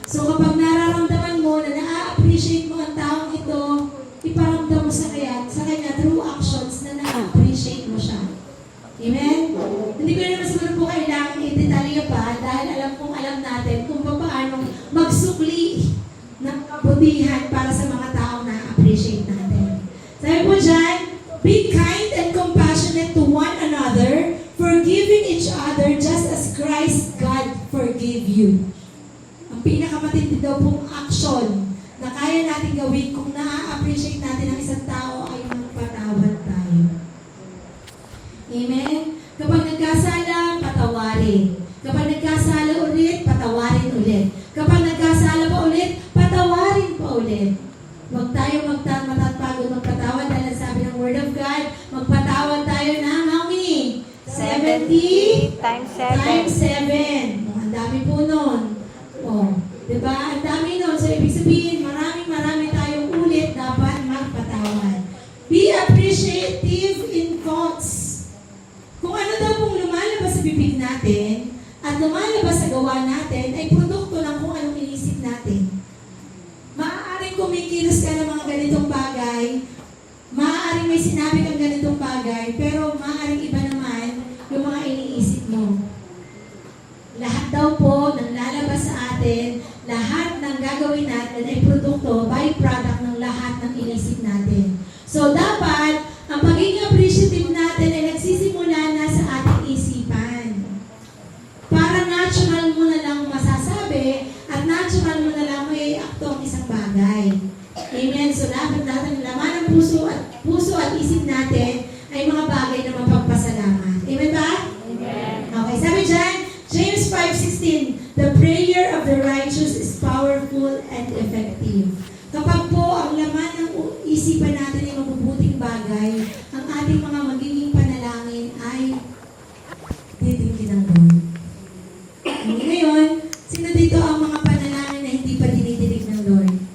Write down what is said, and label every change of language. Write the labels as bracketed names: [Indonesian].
[Filipino] So, kapag nararamdaman mo na na-appreciate mo ang taong ito, iparamdam mo sa kanya [English] through actions [Filipino] na na-appreciate mo siya. Amen? Hindi ko naman siguro po kailangan i-detalye pa dahil alam natin kung paano magsukli ng kabutihan para sa mga taong na-appreciate natin. [English] Sabi po dyan, be kind and compassionate to one another, forgiving each other just as Christ God forgave you. Ang [Filipino] pinakamatindi daw pong action na kaya natin gawin kung na-appreciate natin ang isang tao ay magpatawad tayo. Amen? Kapag nagkasala, patawarin. Kapag nagkasala ulit, patawarin ulit. Kapag nagkasala pa ulit, patawarin pa ulit. Huwag tayo matatapagod magpatawad dahil sabi ng Word of God, magpatawad tayo ng [English] how many? 70 times times 7. [Filipino] 7. Ang dami po nun. Oh, diba? Ang dami nun. So, ibig sabihin, marami tayong ulit dapat magpatawad. [English] Be appreciative in thoughts. [Filipino] Kung ano daw pong lumalabas sa bibig natin at lumalabas sa gawa natin ay produkto ng kung anong inisip natin. Maaaring kumikilos ka ng mga ganitong bagay, maaaring may sinabi kang ganitong bagay, pero maaaring iba naman yung mga iniisip mo. Lahat daw po ng lalabas sa atin, lahat ng gagawin natin ay produkto, byproduct ng lahat ng inisip natin. So dapat, ang pagiging appreciative natin ay nagsisimula na sa ating isipan. Para natural mo na lang masasabi at natural mo na lang may akto ang isang bagay. Amen. So dapat natin laman ng puso at isip natin ay mga bagay na mapagpasalamat. Amen ba? Amen. [English] Okay, [Filipino] sabi dyan, [English] James 5:16, the prayer of the righteous is powerful and effective. [Filipino] Kapag po ang laman ng isipan natin ay mabubuting bagay, ang ating mga magiging panalangin ay titingin ng Lord. Ngayon, sino dito ang mga panalangin na hindi pa dinidinig ng Lord?